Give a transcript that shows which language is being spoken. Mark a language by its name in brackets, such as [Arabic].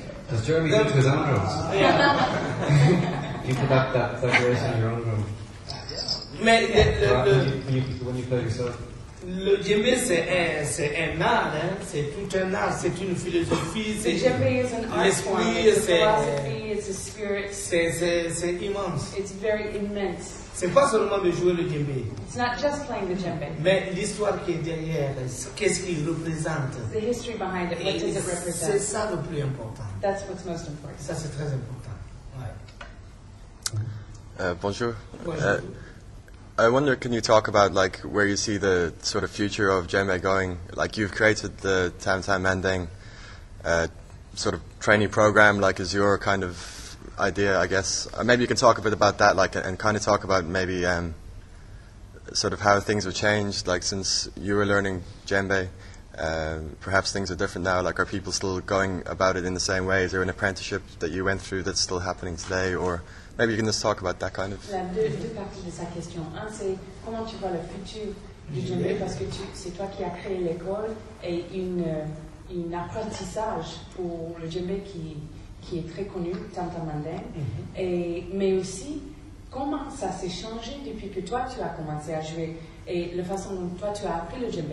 [English] Does Jeremy do his own drums? You put that decoration in your own drum. [French] Mais [English] when you play yourself. [French] Le djembe c'est un art, hein? C'est tout un art, c'est une philosophie, c'est l'esprit, [English] it's a spirit. [French] C'est immense. [English] It's very immense. [French] C'est pas seulement de jouer le djembe. [English] It's not just playing the djembe. [French] Mais l'histoire qui est derrière, qu'est-ce qu'il représente? [English] The history behind it, what does it represent? [French] C'est ça le plus important. [English] That's what's most important. [French] Ça c'est très important. Ouais. Bonjour. [English] I wonder, can you talk about like where you see the sort of future of djembe going? Like you've created the Tam Tam Manding sort of trainee program, like is your kind of idea, I guess. Maybe you can talk a bit about that, like, and kind of talk about maybe sort of how things have changed, like since you were learning djembe. Perhaps things are different now. Like, are people still going about it in the same way? Is there an apprenticeship that you went through that's still happening today, or maybe you can just talk about that kind of. [French] Il y a deux parties de sa question. Un, c'est comment tu vois le futur du djembe, parce que c'est toi qui as créé l'école et un apprentissage pour le djembe qui est très connu, Tam Tam Manding. Mais aussi, comment ça s'est changé depuis que toi tu as commencé à jouer et la façon dont toi tu as appris le djembe.